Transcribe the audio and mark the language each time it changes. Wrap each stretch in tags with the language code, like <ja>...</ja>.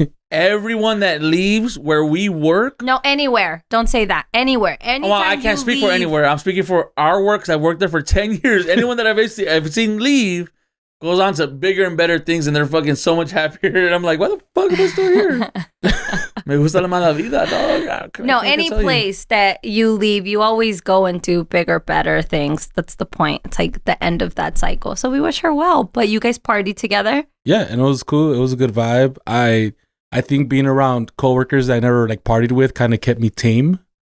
<en>Everyone that leaves where we work. No, anywhere. Don't say that. Anywhere. Anytime well, I can't speak for anywhere. I'm speaking for our work because I worked there for 10 years. Anyone that I've seen leave goes on to bigger and better things, and they're fucking so much happier. And I'm like, why the fuck am I still here?</en> <es>Me gusta la mala vida, dog.</es> <en>No, any place that you leave, you always go into bigger, better things. That's the point. It's like the end of that cycle. So we wish her well. But you guys partied together? Yeah, and it was cool. It was a good vibe. I think being around coworkers that I never like partied with kind of kept me tame.</en>